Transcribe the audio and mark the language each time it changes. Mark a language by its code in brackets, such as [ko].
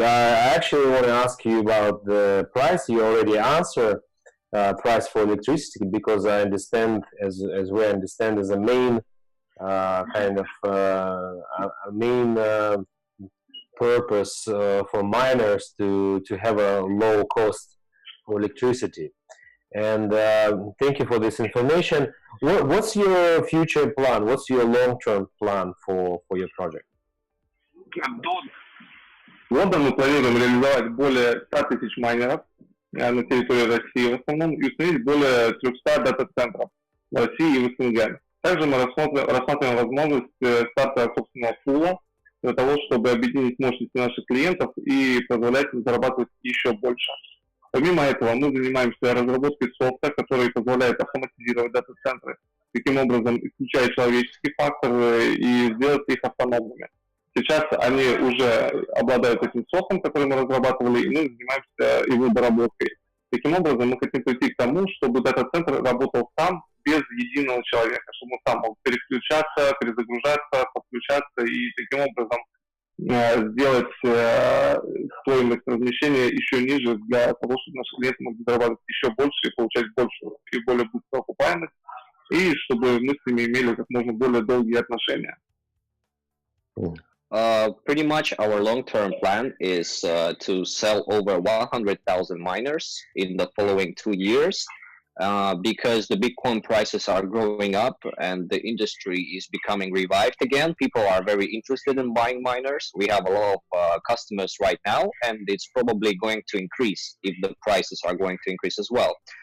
[en] I actually want to ask you about the price. You already answered price for electricity, because I understand, as we understand, is a main kind of a main purpose for miners to have a low cost for electricity. And thank you for this information. What's your future plan? What's your long-term plan for your project? [ru] До года мы планируем реализовать более 100 тысяч майнеров на территории России в основном и установить более 300 дата-центров в России и в СНГ. Также мы рассматриваем возможность старта собственного пула для того, чтобы объединить мощности наших клиентов и позволять им зарабатывать еще больше. Помимо этого, мы занимаемся разработкой софта, который позволяет автоматизировать дата-центры, таким образом исключая человеческий фактор и сделать их автономными. Сейчас они уже обладают этим софтом, который мы разрабатывали, и мы занимаемся его доработкой. Таким образом, мы хотим прийти к тому, чтобы дата-центр работал сам, без единого человека, чтобы он сам мог переключаться, перезагружаться, подключаться и таким образом сделать стоимость размещения еще ниже для того, чтобы наши клиенты могли зарабатывать еще больше и получать большую и более быструю окупаемость, и чтобы мы с ними имели как можно более долгие отношения. [en] Pretty much our long-term plan is to sell over 100,000 miners in the following 2 years, because the Bitcoin prices are growing up and the industry is becoming revived again. People are very interested in buying miners. We have a lot of customers right now, and it's probably going to increase if the prices are going to increase as well.